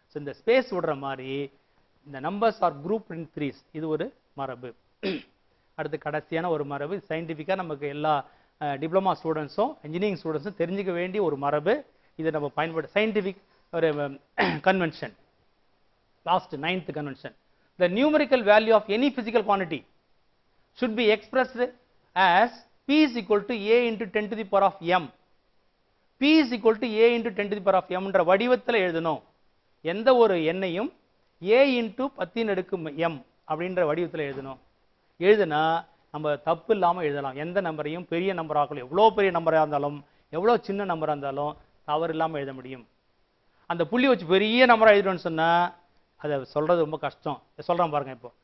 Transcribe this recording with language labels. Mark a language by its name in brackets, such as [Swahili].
[Tamil] So இந்த space விடுற மாதிரி இந்த [English] Numbers are group in threes. [Tamil] இது ஒரு மரபு. அடுத்து கடைசியான ஒரு மரபு, சயின்டிஃபிக்காக நமக்கு எல்லா டிப்ளமா ஸ்டூடெண்ட்ஸும் இன்ஜினியரிங் ஸ்டூடெண்ட்ஸும் தெரிஞ்சுக்க வேண்டிய ஒரு மரபு. இதை நம்ம பயன்படுத்த சயின்டிஃபிக் ஒரு convention. Last 9th convention. [English] The numerical value of any physical quantity should be expressed as P is equal to A into 10 to the power of M. P is equal to A into 10 to the power of M [Tamil] என்ற வடிவத்தில் எழுதணும். எந்த ஒரு எண்ணையும் A into 10 அடுக்கு M அப்படின்ற வடிவத்தில் எழுதணும். எழுதுனா நம்ம தப்பு இல்லாமல் எழுதலாம். எந்த நம்பரையும் பெரிய நம்பராக, எவ்வளோ பெரிய நம்பராக இருந்தாலும் எவ்வளோ சின்ன நம்பராக இருந்தாலும் தவறு இல்லாமல் எழுத முடியும். அந்த புள்ளி வச்சு பெரிய நம்பராக எழுதணும்னு சொன்னால் அதை சொல்கிறது ரொம்ப கஷ்டம். சொல்கிறேன் பாருங்க.